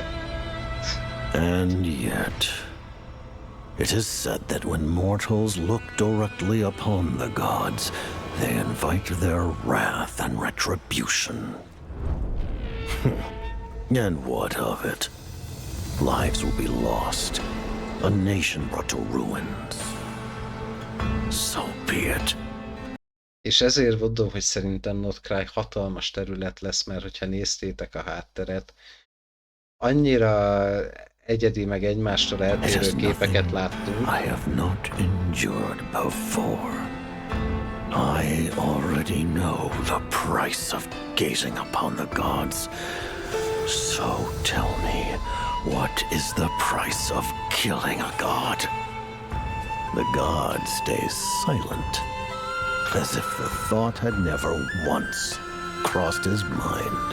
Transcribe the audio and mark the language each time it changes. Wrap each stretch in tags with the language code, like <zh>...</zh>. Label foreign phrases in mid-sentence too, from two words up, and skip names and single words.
<en>And yet, it is said that when mortals look directly upon the gods, they invite their wrath and retribution. And what of it? Lives will be lost, a nation brought to ruins. So be it.</en> <hu>És ezért mondom, hogy szerintem Not Cry hatalmas terület lesz, mert hogyha néztétek a hátteret, annyira egyedi, meg egymástól eltérő képeket láttunk.</hu> <en>I have not endured before. I already know the price of gazing upon the gods. So tell me, what is the price of killing a god? The god stays silent, as if the thought had never once crossed his mind.</en>